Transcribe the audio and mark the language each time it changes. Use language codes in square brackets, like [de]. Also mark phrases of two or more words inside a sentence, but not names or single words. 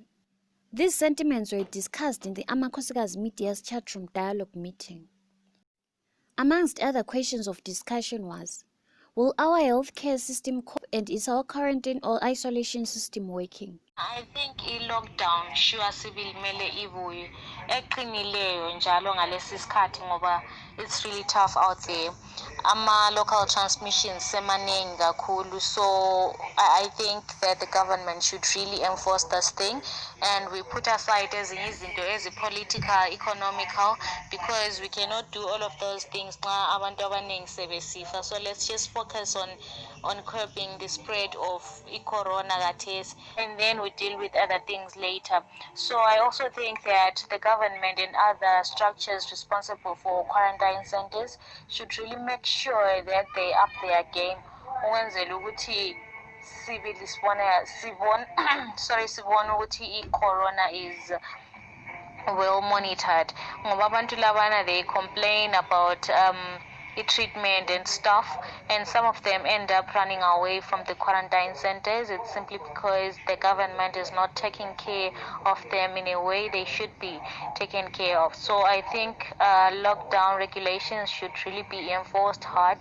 [en] These sentiments were discussed in the Amakhosikazi Chatroom dialogue meeting. Amongst other questions of discussion was, will our healthcare system cope, and is our quarantine or isolation system working? I think i-lockdown sure civil [nd] mele ibuye eqinileyo njalo ngalesi sikhathi ngoba [en] it's really tough out there. Local transmissions [nd] semaningi kakhulu, [en] so I think that the government should really enforce this thing, and we put aside [nd] ezinye izinto [en] ezi-political, economical, because we cannot do all of those things [nd] xa abantu abaningi sebesifa. [en] So let's just focus on curbing the spread of corona kathesi, and then we deal with other things later. So I also think that the government and other structures responsible for quarantine centers should really make sure that they up their game. [nd] Ukwenzela ukuthi sibone ukuthi i-corona [en] is well monitored. [nd] Ngoba abantu labana, [en] they complain about treatment and stuff, and some of them end up running away from the quarantine centers. It's simply because the government is not taking care of them in a way they should be taken care of. So I think lockdown regulations should really be enforced hard.